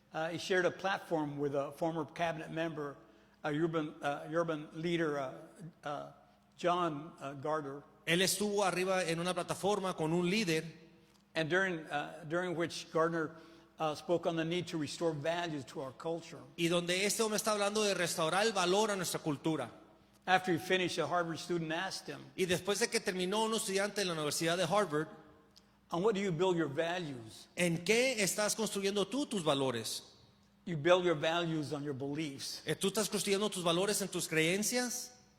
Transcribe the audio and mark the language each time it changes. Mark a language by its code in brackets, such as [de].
[en] He shared a platform with a former cabinet member, urban leader, John Gardner, [es] Él estuvo arriba en una plataforma con un líder [en] and during which Gardner spoke on the need to restore values to our culture. [es] y donde este hombre está hablando de restaurar el valor a nuestra cultura. [en] After he finished, a Harvard student asked him, [es] Y después de que terminó, un estudiante de la Universidad de Harvard, [en] "On what do you build your values?" [es] ¿en qué estás construyendo tú tus valores? [en] You build your values on your beliefs. [es] ¿Tú estás construyendo tus valores en tus creencias?